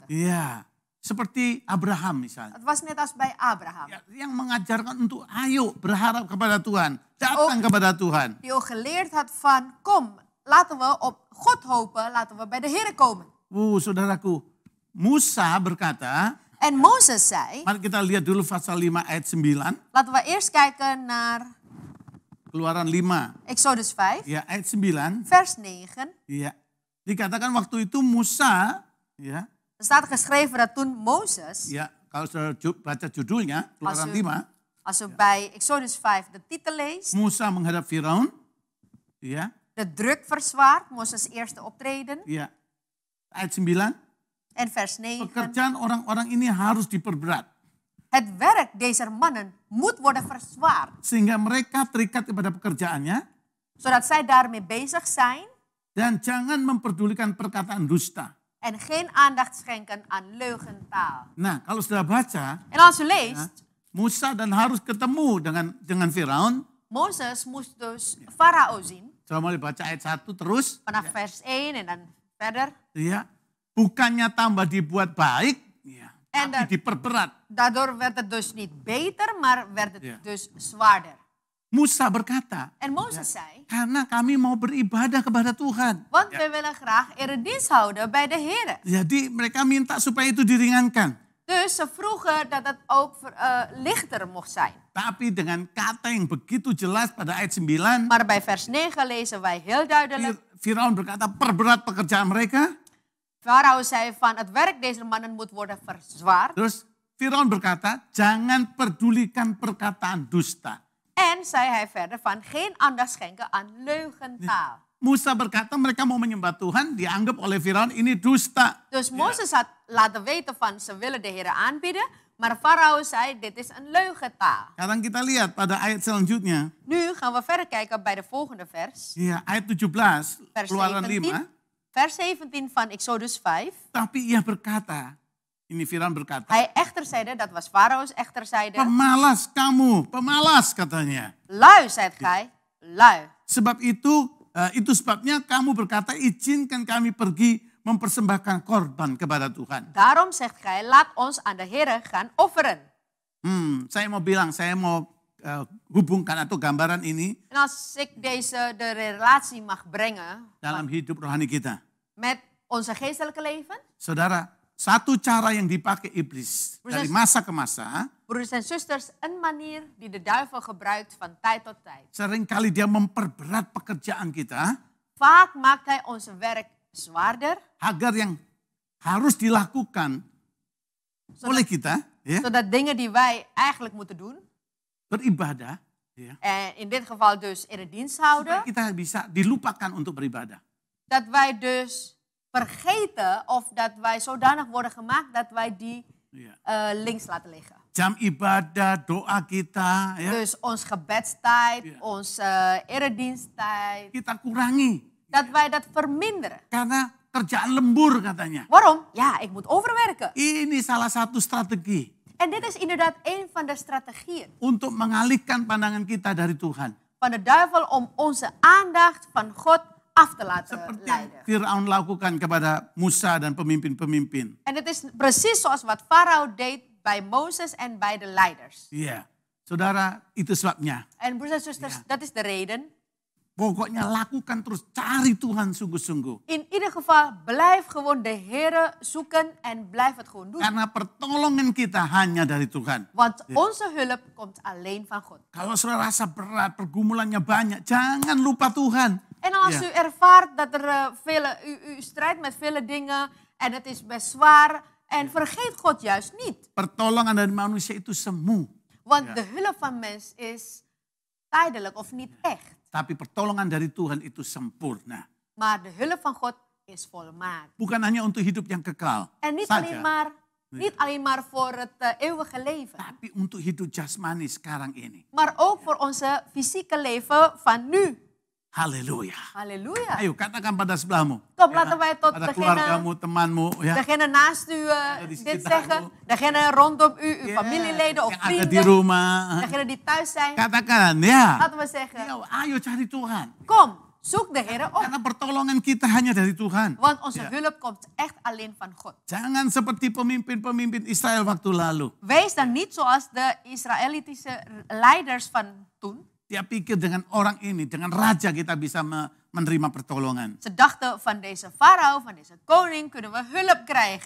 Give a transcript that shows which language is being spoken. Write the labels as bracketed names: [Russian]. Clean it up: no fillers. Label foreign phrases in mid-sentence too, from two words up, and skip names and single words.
[Indonesian] Ya, seperti Abraham misalnya. [Dutch] Het was net als bij Abraham. [Indonesian] Ya, yang mengajarkan untuk ayo berharap kepada Tuhan, datang kepada Tuhan. [Dutch] Die ook geleerd had van, kom, laten we op God hopen, laten we bij de Heer komen. [Indonesian] Saudaraku, Musa berkata, [Dutch] En Mozes zei, [Indonesian] mari kita lihat dulu pasal 5 ayat 9, [Dutch] laten we eerst kijken naar [Indonesian] Keluaran 5, [Dutch] Exodus 5, [Indonesian] ya ayat 9. [Dutch] vers 9. [Indonesian] Ya, dikatakan waktu itu Musa, ya, [Dutch] Er staat geschreven dat toen Mozes, [Indonesian] ya, kalau saudara baca judulnya, Keluaran [Dutch] Als u- [Indonesian] 5, [Dutch] als we bij Exodus 5 de titel leest, [Indonesian] Musa menghadap Firaun, ya, [Dutch] de druk verzwaart, Mozes eerste optreden. [Indonesian] ya, ayat 9, [Dutch] En vers 9. [Indonesian] pekerjaan orang-orang ini harus diperberat. [Dutch] Het werk deze mannen moet worden verzwaard. [Indonesian] Sehingga mereka terikat kepada pekerjaannya. [Dutch] Zodat zij daarmee bezig zijn [Indonesian] Dan jangan memperdulikan perkataan dusta. [Dutch] en geen aandacht schenken aan leugentaal. [Indonesian] Nah, kalau sudah baca, [Dutch] En als u leest, [Indonesian] Musa dan Harun ketemu dengan Firaun. [Dutch] Mozes moest dus Farao zien. [Indonesian] Coba mulai baca ayat 1 terus. [Dutch] Vanaf vers 1 en dan verder. [Indonesian] Ya, bukannya tambah dibuat baik, ya, [Dutch] En [Indonesian] tapi diperberat. [Dutch] daardoor werd het dus niet beter, maar werd het Ja. dus zwaarder. [Indonesian] Musa berkata, [Dutch] En Mozes zei, [Indonesian] karena kami mau beribadah kepada Tuhan. [Dutch] want we willen graag eredienst houden bij de Heer. [Indonesian] Jadi mereka minta supaya itu diringankan. [Dutch] Dus ze vroegen dat het ook lichter mocht zijn. [Indonesian] Tapi dengan kata yang begitu jelas pada ayat 9, [Dutch] Maar bij vers 9 lezen wij heel duidelijk. [Indonesian] Firaun berkata perberat pekerjaan mereka. [Dutch] Farao zei van het werk deze mannen moet worden verzwaard. [Indonesian] Terus Firaun berkata, jangan pedulikan perkataan dusta. [Dutch] En zei hij verder van geen aandacht schenken aan leugentaal. [Indonesian] Musa berkata mereka mau menyembah Tuhan, dianggap oleh Firaun ini dusta. [Dutch] Dus Mozes had laten weten van ze willen de Heer aanbieden. Maar Farao zei dit is een leugentaal. [Indonesian] Sekarang kita lihat pada ayat selanjutnya. [Dutch] Nu gaan we verder kijken bij de volgende vers. [Indonesian] Ya, ayat 17, [Dutch] Vers [Indonesian] Keluaran 17. [Dutch] 5. Vers 17 van Exodus 5. [Indonesian] Tapi ia berkata, ini Firaun berkata, [Dutch] Hij echter zeide, dat was Farao's echter zeide. [Indonesian] pemalas kamu, pemalas katanya. [Dutch] Lui, zijt gij, lui. [Indonesian] Sebab itu sebabnya kamu berkata, izinkan kami pergi mempersembahkan korban kepada Tuhan. [Dutch] Daarom zegt gij, laat ons aan de Heer gaan offeren. [Indonesian] Saya mau bilang, saya mau hubungkan atau gambaran ini [Dutch] En als ik de relatie mag brengen [Indonesian] dalam hidup rohani kita. [Dutch] met onze geestelijke leven. [Indonesian] Saudara, satu cara yang dipakai iblis dari masa ke masa, [Dutch] Broeders en zusters, een manier die de duivel gebruikt van tijd tot tijd. [Indonesian] seringkali dia memperberat pekerjaan kita [Dutch] Vaak maakt hij ons werk zwaarder, [Indonesian] agar yang harus dilakukan oleh kita, ya, [Dutch] zodat dingen die wij eigenlijk moeten doen, [Indonesian] beribadah, ya, [Dutch] en in dit geval dus eredienst houden, [Indonesian] supaya kita bisa dilupakan untuk beribadah. [Dutch] dat wij dus vergeten of dat wij zodanig worden gemaakt dat wij die [Indonesian] Ya. [Dutch] links laten liggen. [Indonesian] Jam ibadah, doa kita, ya, [Dutch] Dus ons gebedstijd, Ja. onze erediensttijd, [Indonesian] kita kurangi. [Dutch] dat wij dat verminderen. [Indonesian] Karena kerjaan lembur katanya. [Dutch] Waarom? Ja, ik moet overwerken. [Indonesian] Ini salah satu strategi [Dutch] En dit is inderdaad een van de strategieën [Indonesian] untuk mengalihkan pandangan kita dari Tuhan. [Dutch] van de duivel om onze aandacht van God af te laten [Indonesian] Seperti yang [Dutch] leiden. [Indonesian] Firaun lakukan kepada Musa dan pemimpin-pemimpin. [Dutch] En het is precies zoals wat Farao deed bij Mozes en bij de leiders. [Indonesian] Iya, saudara, itu sebabnya. [Dutch] En broeders en zusters, dat is de reden. [Indonesian] Pokoknya lakukan terus, cari Tuhan sungguh-sungguh. [Dutch] In ieder geval, blijf gewoon de Heere zoeken en blijf het gewoon doen. [Indonesian] Karena pertolongan kita hanya dari Tuhan. [Dutch] Want onze hulp komt alleen van God. [Indonesian] Kalau saudara rasa berat, pergumulannya banyak, jangan lupa Tuhan. [Dutch] En als Ja. u ervaart dat er u strijdt met vele dingen en het is best zwaar, en vergeet God juist niet. [Indonesian] Pertolongan dari manusia itu semu. [Dutch] Want Ja. de hulp van mens is tijdelijk of niet echt. [Indonesian] Tapi pertolongan dari Tuhan itu sempurna. [Dutch] Maar de hulp van God is volmaakt. [Indonesian] Bukan hanya untuk hidup yang kekal [Dutch] En niet [Indonesian] saja, [Dutch] alleen maar voor het eeuwige leven. [Indonesian] tapi untuk hidup jasmani sekarang ini. [Dutch] Maar ook voor onze fysieke leven van nu. [Indonesian] Haleluya. [Dutch] Halleluja. [Indonesian] Ayo katakan pada sebelahmu. [Dutch] Kom, laten wij tot [Indonesian] pada keluargamu, temanmu, ya. [Dutch] degene naast u [Indonesian] di [Dutch] dit [Indonesian] sekitarmu. [Dutch] zeggen. Degene rondom u, uw [Indonesian] Ya, [Dutch] familieleden of [Indonesian] yang ada di [Dutch] vrienden. [Indonesian] rumah. [Dutch] Degene die thuis zijn. [Indonesian] Katakan, ya. [Dutch] Laten we zeggen, [Indonesian] Ya, ayo cari Tuhan. [Dutch] kom, zoek de Heer op. [Indonesian] Karena pertolongan kita hanya dari Tuhan. [Dutch] Want onze Ja. hulp komt echt alleen van God. [Indonesian] Jangan seperti pemimpin-pemimpin Israel waktu lalu. [Dutch] Wees dan niet zoals de Israëlitische leiders van toen. [Indonesian] Dia pikir dengan orang ini, dengan raja kita bisa menerima pertolongan. [Dutch] Ze dachten van deze farao, van deze koning kunnen we hulp krijgen.